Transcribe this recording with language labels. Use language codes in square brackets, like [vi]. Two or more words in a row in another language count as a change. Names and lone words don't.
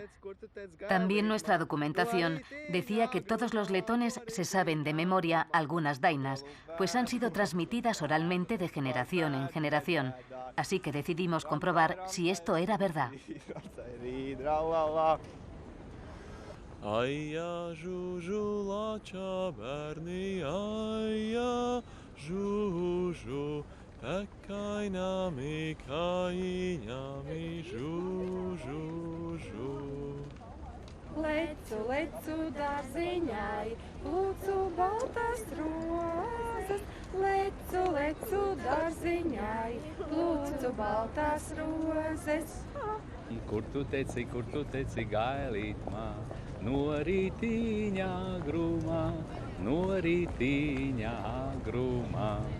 [es] También nuestra documentación decía que todos los letones se saben de memoria algunas dainas, pues han sido transmitidas oralmente de generación en generación. Así que decidimos comprobar si esto era verdad. [lv] Aia žužu lača bērni, aia žužu, pekainami kaiņami žužu. Lecu, lecu dārziņai, lūdzu baltas rozes. Lecu, lecu dārziņai, lūdzu baltas rozes. Kur tu teci, gailīt mā, no rītīņā grūmā.